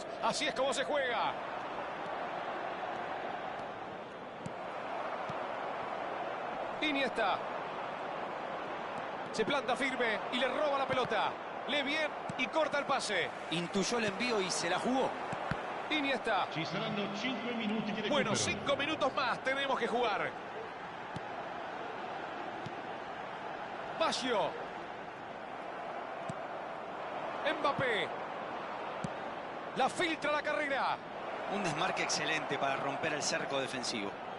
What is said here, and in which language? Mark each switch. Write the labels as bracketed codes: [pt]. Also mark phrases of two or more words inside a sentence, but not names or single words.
[es] Así es como se juega. Iniesta. Se planta firme y le roba la pelota. Lee bien y corta el pase. Intuyó el envío y se la jugó. Iniesta. [it] Ci saranno 5 minuti di recupero. [es] Bueno, 5 minutos más tenemos que jugar. Baggio. Mbappé. La filtra la carrera. Un desmarque excelente para romper el cerco defensivo.